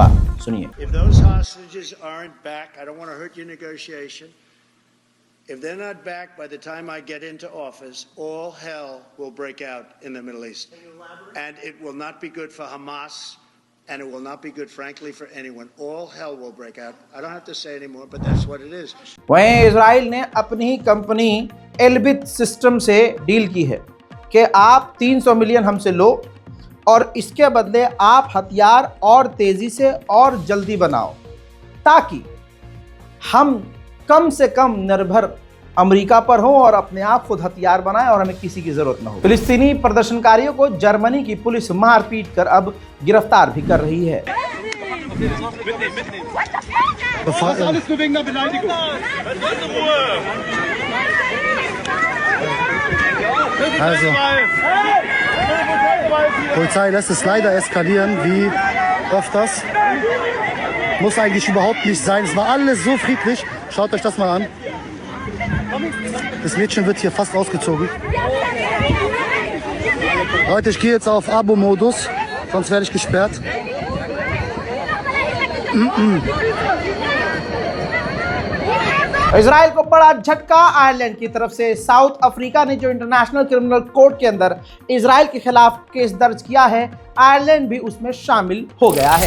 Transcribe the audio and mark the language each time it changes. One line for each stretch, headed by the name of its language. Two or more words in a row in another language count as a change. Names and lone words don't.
Hindi: सुनिए।
English: If they're not back by the time I get into office, all hell will break out in the Middle East. And it will not be good for Hamas, and it will not be good, frankly, for anyone. All hell will break out. I don't have to say anymore, but that's what it is.
Hindi: वहीं इजराइल ने अपनी ही कंपनी एल्बिट सिस्टम से डील की है कि आप 300 मिलियन हमसे लो और इसके बदले आप हथियार और तेजी से और जल्दी बनाओ, ताकि हम कम से कम निर्भर अमेरिका पर हो और अपने आप खुद हथियार बनाएं और हमें किसी की जरूरत न हो। फिलिस्तीनी प्रदर्शनकारियों को जर्मनी की पुलिस मारपीट कर अब गिरफ्तार भी कर रही है।
German: Also, Polizei lässt es leider eskalieren, wie öfters. Muss eigentlich überhaupt nicht sein. Es war alles so friedlich. Schaut euch das mal an. Das Mädchen wird hier fast ausgezogen. Leute, ich gehe jetzt auf Abo-Modus, sonst werde ich gesperrt.
Hindi: इजराइल को बड़ा झटका आयरलैंड की तरफ से। साउथ अफ्रीका ने जो इंटरनेशनल क्रिमिनल कोर्ट के अंदर इजराइल के खिलाफ केस दर्ज किया है, आयरलैंड भी उसमें शामिल हो गया है।